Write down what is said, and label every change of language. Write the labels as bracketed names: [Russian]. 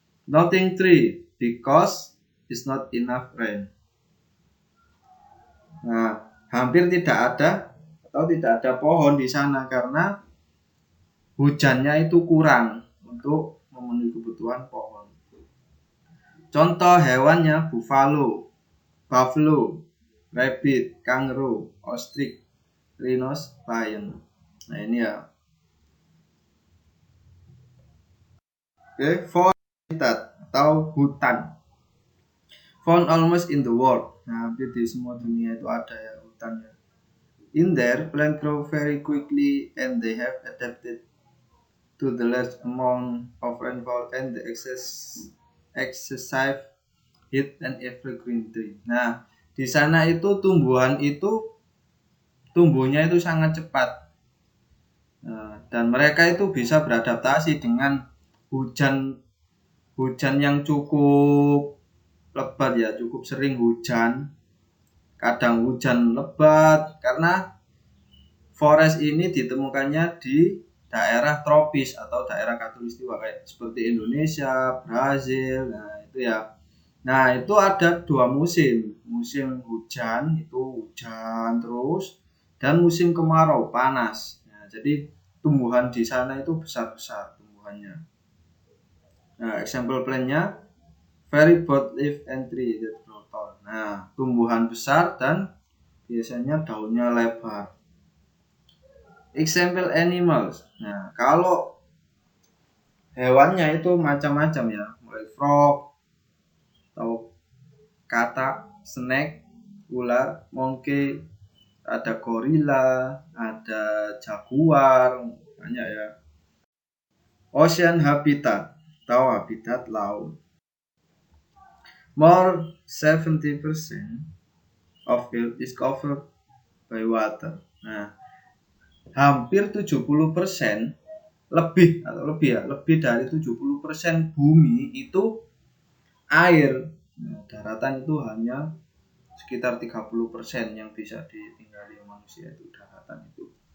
[English] Nothing tree because it's not enough rain. [Indonesian] Nah, hampir tidak ada pohon di sana karena hujannya itu kurang untuk memenuhi kebutuhan pohon. Contoh hewannya buffalo, rabbit, kangaroo, ostrich, rhinos, lion. Nah, ini ya. Oke, forest habitat atau hutan. [English] Found almost in the world. [Indonesian] Nah, hampir di semua dunia itu ada ya hutannya. [English] In there, plants grow very quickly and they have adapted to the large amount of rainfall and the excessive heat and evergreen tree. [Indonesian] Nah, di sana itu tumbuhan itu tumbuhnya itu sangat cepat. Nah, dan mereka itu bisa beradaptasi dengan hujan yang cukup lebat ya, cukup sering hujan. Kadang hujan lebat karena forest ini ditemukannya di daerah tropis atau daerah khatulistiwa kayak seperti Indonesia, Brazil. Nah, itu ya. Nah, itu ada dua musim. Musim hujan itu hujan terus, dan musim kemarau panas. Nah, jadi tumbuhan di sana itu besar-besar tumbuhannya. [English] Nah, example plant-nya very broad leaf and tree that grow tall. [Indonesian] Nah, tumbuhan besar dan biasanya daunnya lebar. Example animals. Nah, kalau hewannya itu macam-macam ya, mulai frog atau katak, snake, ular, monkey, ada gorila, ada jaguar, banyak ya. Ocean habitat atau habitat laut. [English] More 70% of Earth is covered by water. [Indonesian] Nah, hampir 70% lebih dari 70% bumi itu air. Nah, daratan itu hanya sekitar 30% yang bisa ditinggali manusia, itu daratan itu.